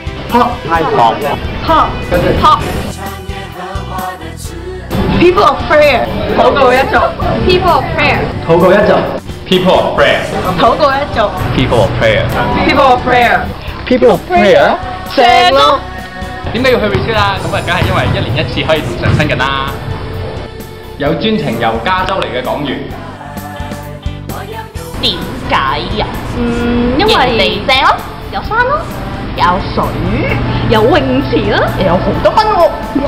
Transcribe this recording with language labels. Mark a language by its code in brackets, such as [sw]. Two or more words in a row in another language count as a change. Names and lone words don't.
[en] People of prayer， [yue] 禱告一族。 [en] People of prayer， [yue] 禱告一族。 [en] People of prayer， [yue] 禱告一族。 [en] People of prayer， People of prayer， People of prayer， [yue] 正咯。點解要去 retreat 啦？咁啊，梗係因為1年1次可以同神親近啦。有專程由加州嚟嘅講員。點解呀？因為地正咯，有山咯，有水，有泳池啦，又有好多分喎。